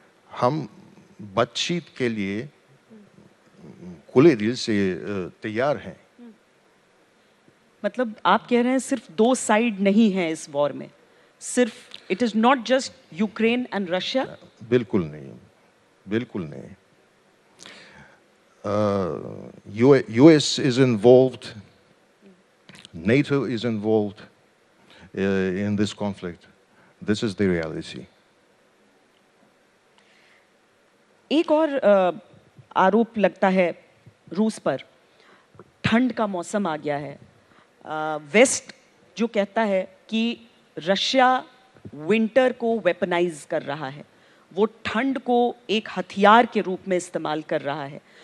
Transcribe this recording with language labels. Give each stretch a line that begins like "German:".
Hindi: हम बातचीत के लिए खुले दिल से तैयार हैं। मतलब आप कह रहे हैं सिर्फ दो साइड नहीं है इस वॉर में, सिर्फ
English: It is not just Ukraine and Russia?
Hindi: बिल्कुल नहीं, बिल्कुल नहीं।
English: US is involved, NATO is involved in this conflict. This is the reality.
Hindi: एक और आरोप लगता है रूस पर, ठंड का मौसम आ गया है। वेस्ट जो कहता है कि रशिया विंटर को वेपनाइज कर रहा है, वो ठंड को एक हथियार के रूप में इस्तेमाल कर रहा है।